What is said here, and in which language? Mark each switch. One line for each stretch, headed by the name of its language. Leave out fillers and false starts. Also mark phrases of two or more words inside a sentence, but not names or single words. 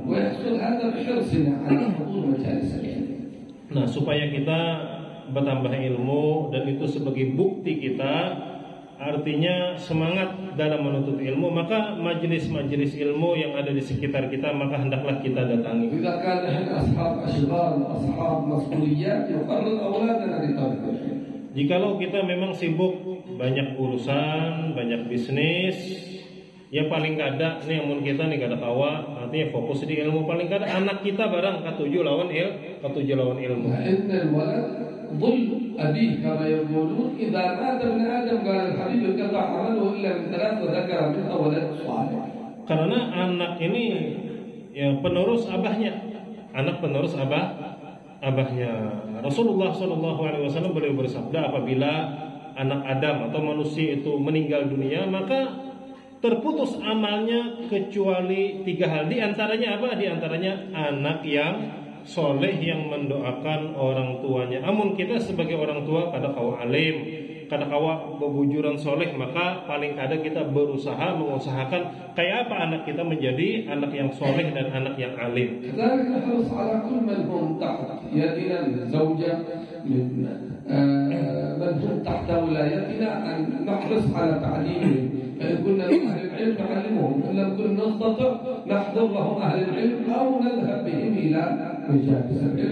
Indonesian: Nah, supaya kita bertambah ilmu, dan itu sebagai bukti kita, artinya semangat dalam menuntut ilmu, maka majelis-majelis ilmu yang ada di sekitar kita maka hendaklah kita datangi. Jikalau kita memang sibuk, banyak urusan, banyak bisnis,
Banjar: ya paling kada nih amun kita nih kada tawa, artinya fokus di ilmu, paling kada anak kita barang katuju lawan ilmu.
Arabic: ظل أبيه كما يقولون إذا مات ابن آدم قال الحبيب انقطع عمله إلا من ثلاث وذكر منها ولد صالح.
Indonesian: Karena anak ini ya penerus abahnya, anak penerus abahnya. Rasulullah SAW beliau bersabda, apabila anak Adam atau manusia itu meninggal dunia, maka terputus amalnya kecuali 3 hal. Di antaranya apa? Di antaranya anak yang soleh yang mendoakan orang tuanya.
Banjar: Amun kita sebagai orang tua kada kawa alim, kada kawa bebujuran soleh, maka paling kada kita berusaha mengusahakan kayak apa anak kita menjadi anak yang soleh dan anak yang alim.
Arabic: كذلك نحرص على كل من هم تحت يدنا من الزوجة من من هم تحت ولايتنا أن نحرص على تعليمهم، فإن كنا أهل العلم نعلمهم، إن لم كن نستطع نحضر لهم أهل العلم أو نذهب بهم إلى مجالس العلم.